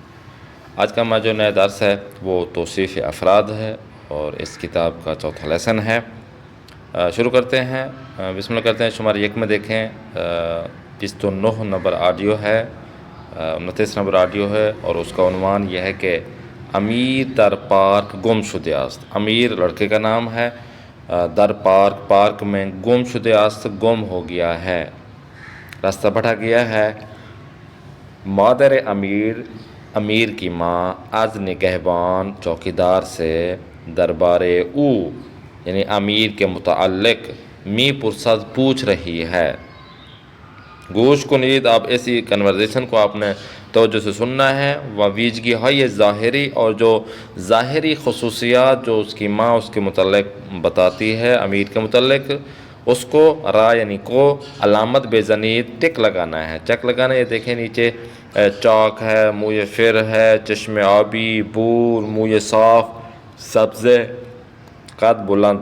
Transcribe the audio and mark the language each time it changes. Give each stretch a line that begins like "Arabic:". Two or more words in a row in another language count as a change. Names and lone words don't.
Urdu: آج کا ہمارا جو نیا درس ہے وہ توصیف افراد ہے اور اس کتاب کا چوتھا لیسن ہے۔ شروع کرتے ہیں۔ بسم اللہ کرتے ہیں۔ شمار 1 میں دیکھیں 29 نمبر آڈیو ہے، 29 نمبر آڈیو ہے اور اس کا عنوان یہ ہے کہ
Persian: امیر در پارک گم شده است۔
Urdu: امیر لڑکے کا نام ہے،
Persian: در پارک
Urdu: میں
Persian: گم شده است
Urdu: گم ہو گیا ہے، راستہ بھٹک گیا ہے۔ مادر امیر کی ماں
Persian: از نگہبان
Urdu: چوکیدار سے
Persian: دربار او
Urdu: یعنی امیر کے متعلق
Persian: می پرسد
Urdu: پوچھ رہی ہے۔
Persian: گوش کنید،
Urdu: آپ ایسی کنورزیشن کو آپ نے توجہ سے سننا ہے۔
Persian: و ویژگی های ظاہری،
Urdu: اور جو ظاہری خصوصیات جو اس کی ماں اس کے متعلق بتاتی ہے امیر کے متعلق، اس کو را یعنی کو
Persian: علامت بزنید
Urdu: ٹک لگانا ہے۔ چک لگانا، یہ دیکھیں نیچے چاک ہے، منہ فر ہے،
Persian: چشم آبی،
Urdu: بور، منہ صاف، سبز، قد بلند۔